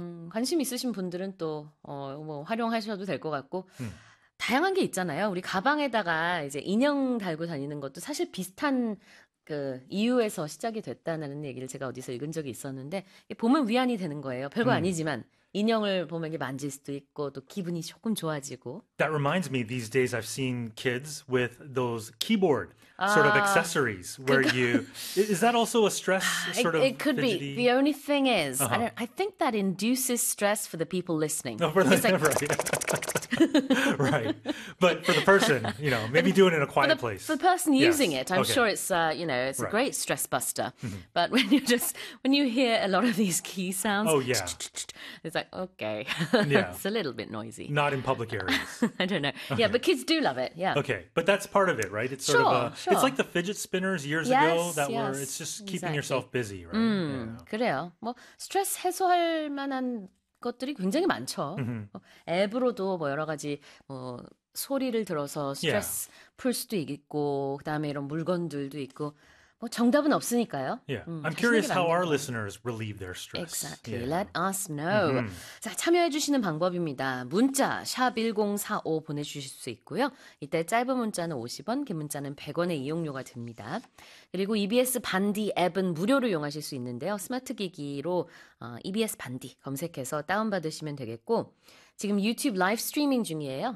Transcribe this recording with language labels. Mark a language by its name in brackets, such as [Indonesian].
[Korean] 관심 있으신 분들은 또 뭐 활용하셔도 될 것 같고, 다양한 게 있잖아요. 우리 가방에다가 이제 인형 달고 다니는 것도 사실 비슷한 그 이유에서 시작이 됐다는 얘기를 제가 어디서 읽은 적이 있었는데, 보면 위안이 되는 거예요. 별거 아니지만 인형을 보면 이게 만질 수도 있고 또 기분이 조금 좋아지고. [English] That reminds me, these days I've seen kids with those keyboard sort of accessories where you is that also a stress sort of it could fidgety? Be the only thing is I think that induces stress for the people listening. No, for the, right, but for the person, you know, maybe do it in a quiet place. For the person using it, I'm sure it's you know, it's a great stress buster. But when you just when you hear a lot of these key sounds, oh yeah, it's like okay, it's a little bit noisy. Not in public areas. I don't know. Yeah, but kids do love it. Yeah. Okay, but that's part of it, right? It's sort of it's like the fidget spinners years ago that were. It's just keeping yourself busy, right? [Korean] 그래요. 뭐 스트레스 해소할 만한 것들이 굉장히 많죠. 앱으로도 뭐 여러 가지 뭐 소리를 들어서 스트레스 풀 수도 있고, 그다음에 이런 물건들도 있고, 뭐 정답은 없으니까요. [English] Yeah. I'm curious how our listeners relieve their stress. Exactly. Yeah. Let us know. [Korean] 자, 참여해 주시는 방법입니다. 문자 샵 1045 보내주실 수 있고요. 이때 짧은 문자는 50원, 긴 문자는 100원의 이용료가 됩니다. 그리고 EBS 반디 앱은 무료로 이용하실 수 있는데요. 스마트 기기로 EBS 반디 검색해서 다운받으시면 되겠고, 지금 유튜브 라이브 스트리밍 중이에요.